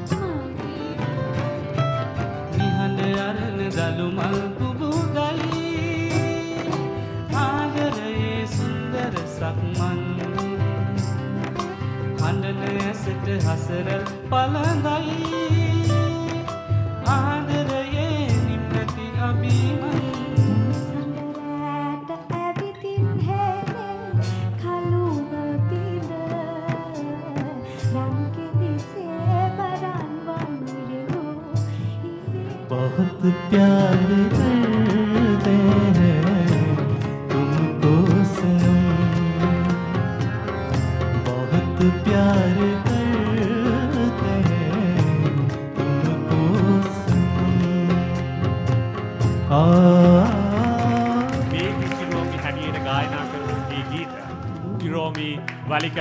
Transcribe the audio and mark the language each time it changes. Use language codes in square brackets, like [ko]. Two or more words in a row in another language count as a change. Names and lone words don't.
[si] නිහඬ අරන දලු මල් පුබුදයි ආදරයේ සුන්දර සක්මන් හඬන ඇසට හසරල් පළඳයි ආදරයේ නිම්නති අභිමන් සඳරෑට ඇවිතින් හැනේ කළුව පිළ රන්කිනිසේ බරන් වන්නිරෝ [hi] बहुत प्यार करते हैं तुमको सनम बहुत प्यार करते हैं तुमको सनम [si] මේ කිරෝමි හැටියට ගායනා කරපු මේ ගීත කිරෝමි වලිකල